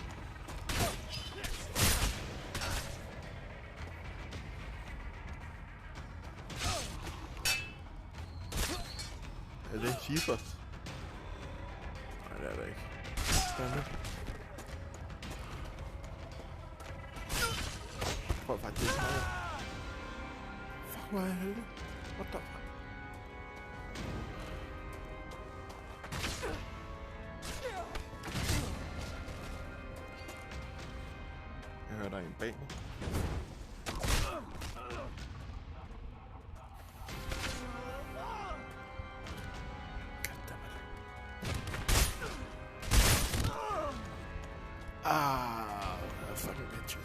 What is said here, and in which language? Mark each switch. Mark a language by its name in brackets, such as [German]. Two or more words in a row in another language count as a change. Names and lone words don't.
[Danish] Er det Cheefers? Nej, det er det ikke. Spændende. Prøv faktisk ikke meget. Fuck, hvor er jeg heldig. [English] What the fuck? [Danish] Jeg hører, der er en bag mig. [English] Fucking bitches.